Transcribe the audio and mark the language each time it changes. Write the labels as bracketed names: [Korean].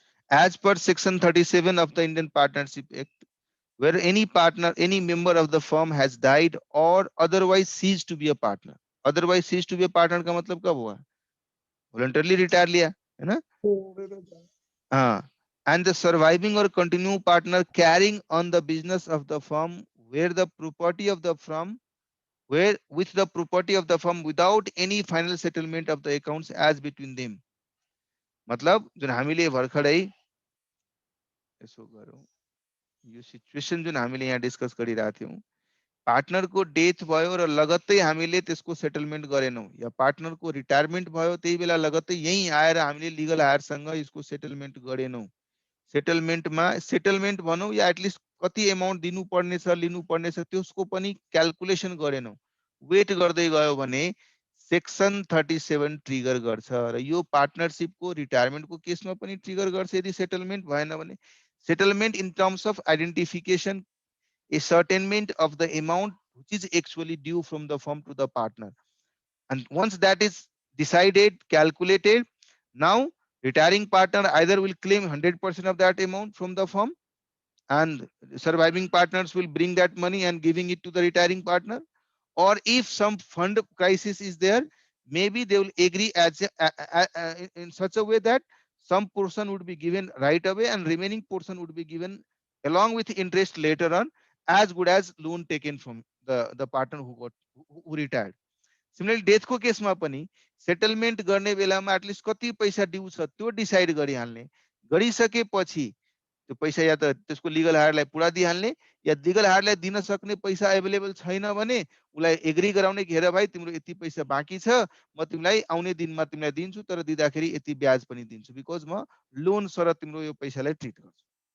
[English] As per section 37 of the Indian Partnership Act, where any partner, any member of the firm has died or otherwise ceased to be a partner. Otherwise ceased to be a partner [Hindi] का मतलब कब हुआ? [English] Voluntarily retire [Hindi] लिया है ना? हाँ। [English] And the surviving or continuing partner carrying on the business of the firm where the property of the firm, where with the property of the firm without any final settlement of the accounts as between them. [Nepali] मतलब जुन हामीले भर्खरै यसो गरौँ, यो situation जुन हामीले यहाँ डिस्कस गरिरहेका थियौं, पार्टनरको डेथ भयो र लगत्तै हामीले त्यसको सेटलमेन्ट गरेनौं, या पार्टनरको रिटायरमेन्ट भयो त्यही बेला लगत्तै यही आएर हामीले लिगल हायरसँग यसको सेटलमेन्ट गरेनौं। सेटलमेन्ट भनौं या एटलिस्ट कति अमाउन्ट दिनुपर्ने छ लिनुपर्ने छ त्यसको पनि क्याल्कुलेसन गरेनौं, वेट गर्दै गयो भने सेक्सन 37 ट्रिगर गर्छ र यो पार्टनरशिपको रिटायरमेन्टको केसमा पनि ट्रिगर गर्छ यदि सेटलमेन्ट भएन भने। [English] Settlement in terms of identification ascertainment of the amount which is actually due from the firm to the partner, and once that is decided, calculated, now retiring partner either will claim 100% of that amount from the firm and surviving partners will bring that money and giving it to the retiring partner, or if some fund crisis is there, maybe they will agree as in such a way that some portion would be given right away and remaining portion would be given along with interest later on, as good as loan taken from the partner who retired. Similarly, [Nepali] death को केसमा पनि settlement गर्ने बेलामा at least कति पैसा due छ त्यो decide गरिहाल्ने, गरिसकेपछि त्यो पैसा या त त्यसको लिगल हायरलाई पुरा दिइहाल्ने या लिगल हायरलाई दिन सक्ने पैसा एभाइलेबल छैन भने उसलाई एग्री गराउने कि हेर भाइ तिम्रो यति पैसा बाँकी छ, म तिमीलाई आउने दिनमा तिमीलाई दिन्छु, तर दिँदाखेरि यति ब्याज पनि दिन्छु, बिकज म लोन शरत तिम्रो यो पैसालाई ट्रिट गर्छु।